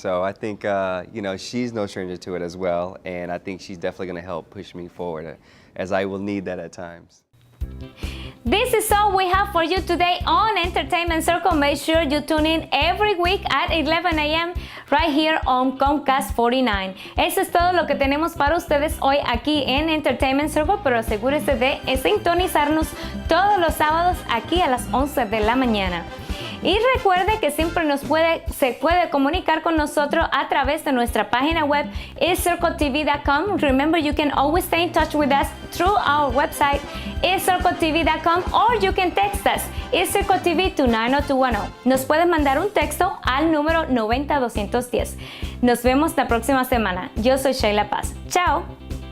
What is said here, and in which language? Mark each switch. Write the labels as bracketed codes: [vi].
[en] So I think, you know, she's no stranger to it as well, and I think she's definitely going to help push me forward, as I will need that at times. This is all we have for you today on Entertainment Circle. Make sure you tune in every week at 11 a.m. right here on Comcast 49. [es] Eso es todo lo que tenemos para ustedes hoy aquí en Entertainment Circle, pero asegúrese de sintonizarnos todos los sábados aquí a las 11 de la mañana. Y recuerde que siempre se puede comunicar con nosotros a través de nuestra página web iscircletv.com. [en] Remember, you can always stay in touch with us through our website iscircletv.com, or you can text us iscircletv to 90210. [es] Nos puedes mandar un texto al número 90210. Nos vemos la próxima semana. Yo soy Sheyla Paz. Chao.